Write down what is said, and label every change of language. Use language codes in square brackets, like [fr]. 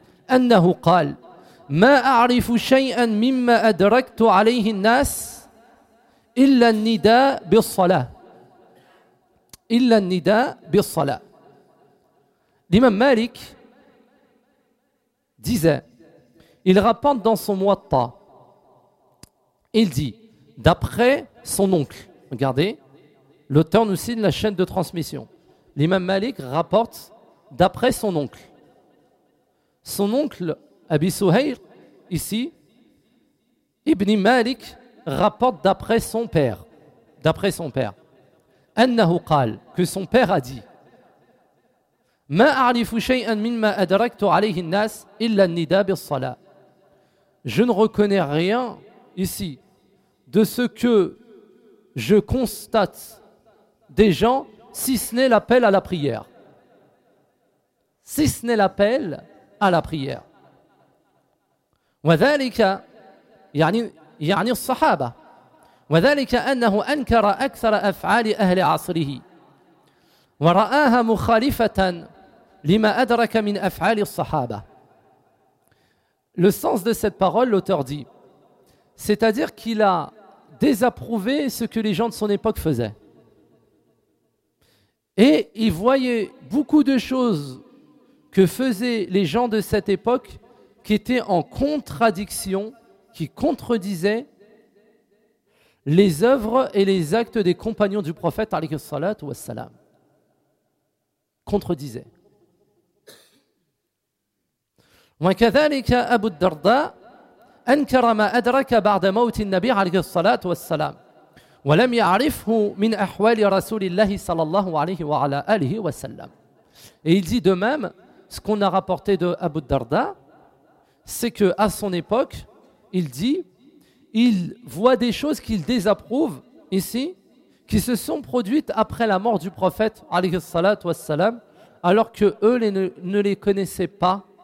[ar] أنه قال ما أعرف شيئا مما أدركت عليه الناس إلا النداء بالصلاة إلا النداء بالصلاة. [fr] L'imam Malik disait, il rapporte dans son Muwatta, il dit, d'après son oncle, regardez, l'auteur nous signe la chaîne de transmission. L'imam Malik rapporte d'après son oncle. Son oncle, Abi Suhayr, ici, Ibn Malik rapporte d'après son père. D'après son père. [ar] Annahu qal, [fr] que son père a dit. [ar] ما أعرف شيئا مما أدركت عليه الناس إلا النداء بالصلاة. [fr] Je ne reconnais rien ici de ce que je constate des gens, si ce n'est l'appel à la prière. Si ce n'est l'appel à la prière. [ar] وذلك يعني الصحابة. وذلك أنه أنكر أكثر أفعال أهل عصره ورآها مخالفة لِمَا أَدْرَكَ مِنْ أَفْعَالِ الصَّحَابَةِ. [fr] Le sens de cette parole, l'auteur dit, c'est-à-dire qu'il a désapprouvé ce que les gens de son époque faisaient. Et il voyait beaucoup de choses que faisaient les gens de cette époque qui étaient en contradiction, qui contredisaient les œuvres et les actes des compagnons du prophète, [ar] alayhi salatu wassalam. [fr] Contredisaient. [ar] وكذلك أبو الدرداء أنكر ما أدرك بعد موت النبي عليه الصلاة والسلام ولم يعرفه من أحوال رسول الله صلى الله عليه وعلى آله وسلم. [fr] Et il dit de même ce qu'on a rapporté de Abu Darda, c'est que à son époque, il dit, il voit des choses qu'il désapprouve ici, qui se sont produites après la mort du prophète [ar] عليه الصلاة والسلام, [fr] alors que eux ne les connaissaient pas.